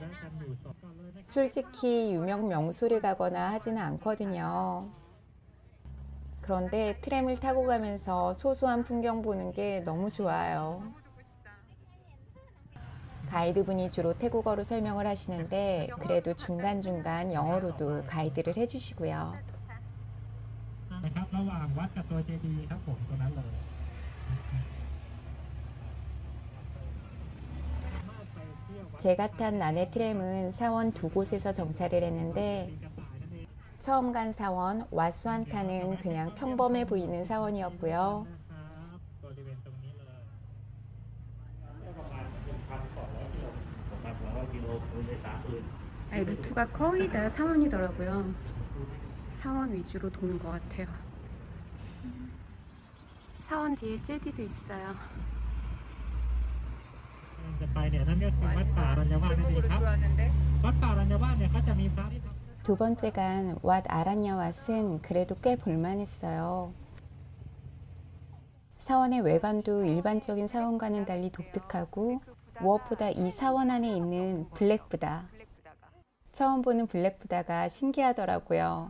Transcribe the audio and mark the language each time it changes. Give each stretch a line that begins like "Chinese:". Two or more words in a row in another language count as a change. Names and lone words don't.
Korean: 솔직히 유명 명소를 가거나 하지는 않거든요. 그런데 트램을 타고 가면서 소소한 풍경 보는 게 너무 좋아요. 가이드분이 주로 태국어로 설명을 하시는데 그래도 중간중간 영어로도 가이드를 해주시고요.
Thai: นะครับระหว่างวัดกับตัวเจดีย์ครับผมตรงนั้นเลยสามารถไปเที่ยว
Korean: 제가 탄 나네 트램은 사원 두 곳에서 정차를 했는데 처음 간 사원 와수안타는 그냥 평범해 보이는 사원이었고요.
Thai: บริเวณตรงนี้เลยประมาณ 1,200 กิโลประมาณ 200 กิโลคืนใน3 คืน
Korean: 아니, 루트가 거의 다 사원이더라고요. 사원 위주로 도는 것 같아요. 사원 뒤에 제디도 있어요.
Thai: จะไปเนี่ยนั่นก็คือวัดป่าอรัญญวาสนั่นเองครับวัดป่าอรัญญวาสเนี่ยเขาจะมีพระที่
Korean: 두 번째 간 왓 아란야왓은 그래도 꽤 볼만했어요. 사원의 외관도 일반적인 사원과는 달리 독특하고 무엇보다 이 사원 안에 있는 블랙부다. 처음 보는 블랙부다가 신기하더라고요.